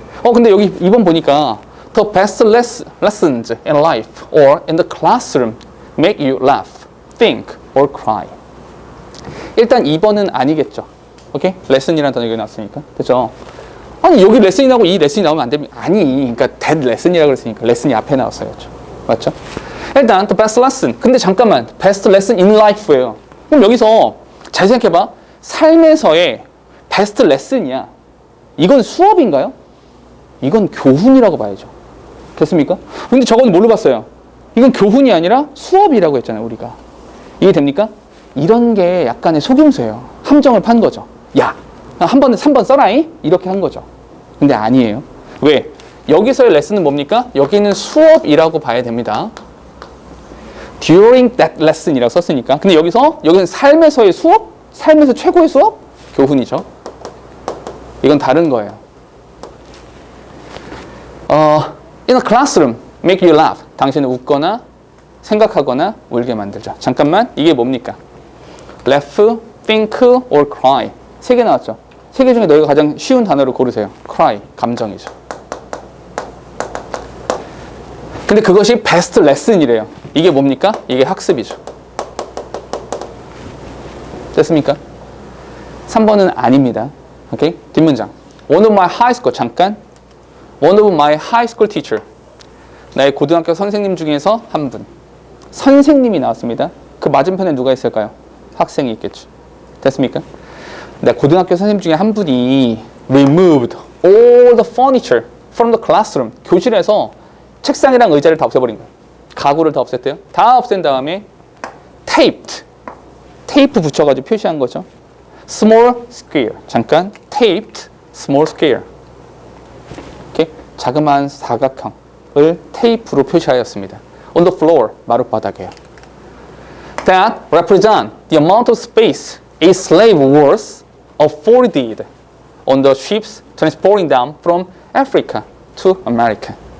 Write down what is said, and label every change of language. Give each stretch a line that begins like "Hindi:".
Korean: 근데 여기 2번 보니까
English: The best lessons in life or in the classroom make you laugh, think, or cry.
Korean: 일단 2번은 아니겠죠. 오케이? 레슨이라는 단어가 나왔으니까. 그죠? 아니, 여기 레슨이 나오고 이 레슨이 나오면 안 됩니다. 아니, 그러니까 that 레슨이라고 그랬으니까 레슨이 앞에 나왔어야죠. 맞죠? 일단
English: the best lesson.
Korean: 근데 잠깐만.
English: best lesson in life예요.
Korean: 그럼 여기서 잘 생각해봐. 삶에서의 베스트 레슨이야. 이건 수업인가요? 이건 교훈이라고 봐야죠. 됐습니까? 근데 저건 뭘로 봤어요? 이건 교훈이 아니라 수업이라고 했잖아요, 우리가. 이해 됩니까? 이런 게 약간의 속임수예요. 함정을 판 거죠. 야, 한 번은 3번 써라잉? 이렇게 한 거죠. 근데 아니에요. 왜? 여기서의 레슨은 뭡니까? 여기는 수업이라고 봐야 됩니다.
English: During that lesson이라고 썼으니까.
Korean: 근데 여기는 삶에서의 수업? 삶에서 최고의 수업? 교훈이죠. 이건 다른 거예요.
English: In a classroom, make you laugh.
Korean: 당신을 웃거나 생각하거나 울게 만들죠. 잠깐만, 이게 뭡니까?
English: Laugh, think, or cry.
Korean: 3개 나왔죠. 3개 중에 너희가 가장 쉬운 단어를 고르세요. Cry, 감정이죠. 근데 그것이 베스트 레슨이래요. 이게 뭡니까? 이게 학습이죠. 됐습니까? 3번은 아닙니다. 오케이? 뒷문장.
English: One of my high school,
Korean: 잠깐.
English: One of my high school teacher.
Korean: 나의 고등학교 선생님 중에서 한 분. 선생님이 나왔습니다. 그 맞은편에 누가 있을까요? 학생이 있겠죠. 됐습니까? 내 고등학교 선생님 중에 한 분이
English: removed all the furniture from the classroom.
Korean: 교실에서 책상이랑 의자를 다 없애버린 거예요. 가구를 다 없앴대요. 다 없앤 다음에 taped. 테이프 붙여가지고 표시한 거죠.
English: small square.
Korean: 잠깐.
English: taped small square.
Korean: 이렇게 자그마한 사각형을 테이프로 표시하였습니다.
English: on the floor.
Korean: 마룻바닥에요.
English: That represent the amount of space a slave was afforded on the ships transporting them from Africa to America.